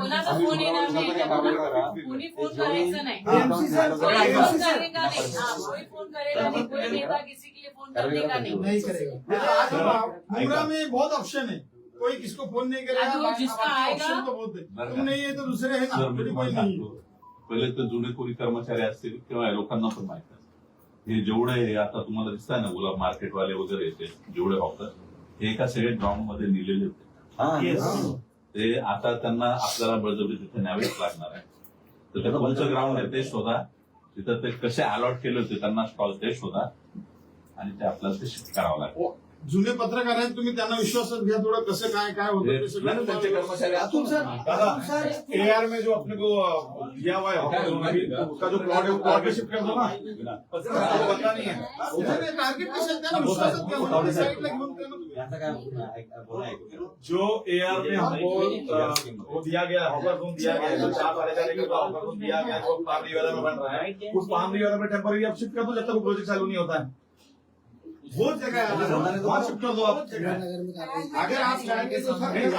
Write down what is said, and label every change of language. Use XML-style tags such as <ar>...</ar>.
<mr>कोणाचा फोन येणार नाही, कोणी फोन करायचं नाही,</mr> <hi>कोई फोन करेगा नहीं, कोई फोन करेगा नहीं, कोई नेता किसी के लिए फोन करने का नहीं करेगा। मुमरा में बहुत ऑप्शन है, कोई किसको फोन नहीं करेगा, जो जिसका आएगा ऑप्शन तो बहुत है। तुम नहीं है तो दूसरे है ना,</hi> <mr>सर, मी</mr> <hi>कोई</hi> <mr>तुम्हाला</mr> <hi>नहीं</hi> <mr>सांगतो, पहिले तर जुने कोणी कर्मचारी असतील किंवा या लोकांना पण माहिती आहे. हे जेवढे हे आता तुम्हाला दिसतंय ना गुलाब मार्केटवाले वगैरे येते जेवढे हॉकर हे एका सगळे ग्राउंड मध्ये लिहिलेले होते. ते आता त्यांना आपल्याला बळजबरी तिथे न्यावेच लागणार आहे. तर त्याचं कोणतं ग्राउंड आहे ते शोधा, तिथं ते कसे अलॉट केले होते त्यांना स्टॉल ते शोधा आणि ते आपल्याला ते शिफ्ट करावं लागेल. जुने पत्रकार आहेत, तुम्ही त्यांना विश्वासात घ्या थोडं, कसं काय काय होतं ते सगळं त्यांचे कर्मचारी</mr> <hi>अतुल सर एआर में जो अपने को दिया हुआ है उसका जो प्लॉट है वो प्लॉट में शिफ्ट कर दो ना, उसको पता नहीं है।</hi> <mr>टार्गेट कशात त्यांना विश्वासात घ्या म्हणून साईडला घेऊन त्यांना तुम्ही</mr> <hi>ऐसा क्या बोला है जो एआर में हमको वो दिया गया हॉकर जोन दिया गया है, जो 4 साढ़े के हॉकर जोन दिया गया है, जो पाम रिवर में बन रहा है, उस पाम रिवर में टेम्पररी आप शिफ्ट कर दो जब तक वो प्रोजेक्ट चालू नहीं होता है। बहुत जगह है, वहाँ शिफ्ट कर दो आप। अगर आप चाहेंगे तो सर</hi>